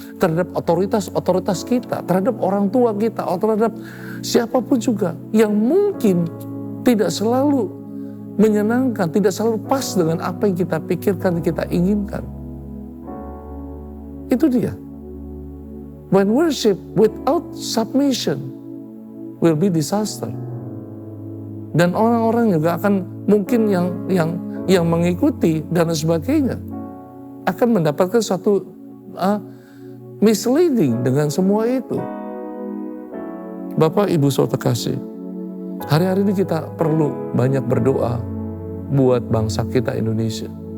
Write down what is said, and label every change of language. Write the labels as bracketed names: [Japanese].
[Indonesian] Terhadap otoritas kita, terhadap orang tua kita, atau terhadap siapapun juga yang mungkin tidak selalu menyenangkan, tidak selalu pas dengan apa yang kita pikirkan, kita inginkan. Itu dia. [English] When worship without submission will be disaster. [Indonesian] Dan orang-orang juga akan mungkin yang mengikuti dan sebagainya akan mendapatkan suatu misleading dengan semua itu. Bapak, Ibu, Saudara kasih, hari-hari ini kita perlu banyak berdoa buat bangsa kita Indonesia.